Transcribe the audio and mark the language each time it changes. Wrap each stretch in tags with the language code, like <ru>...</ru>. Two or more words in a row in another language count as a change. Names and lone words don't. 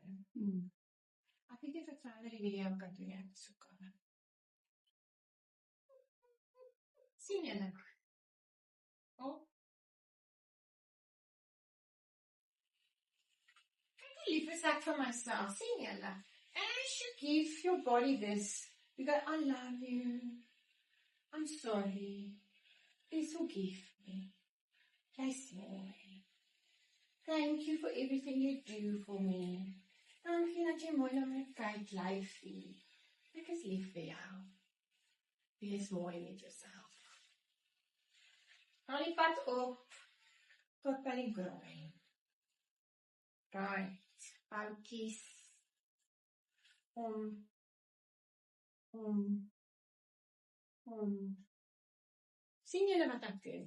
<af>Ek weet nie of ek verder die video kan doen, ek so kan. Sien julle? Oh. Kyk hoe lief is ek vir myself, sien julle?</af> <en>As you give your body this, you go, I love you, I'm sorry, please forgive me,</en> <af>jy's mooi,</af> <en>thank you for everything you do for me,</en> <af>dankie dat jy mooi na my kyk, liefie, ek is lief vir jou, wees mooi met jouself. Haal die pad op, tot by die groin. Right, boutjies. Sien julle wat ek doen?</af>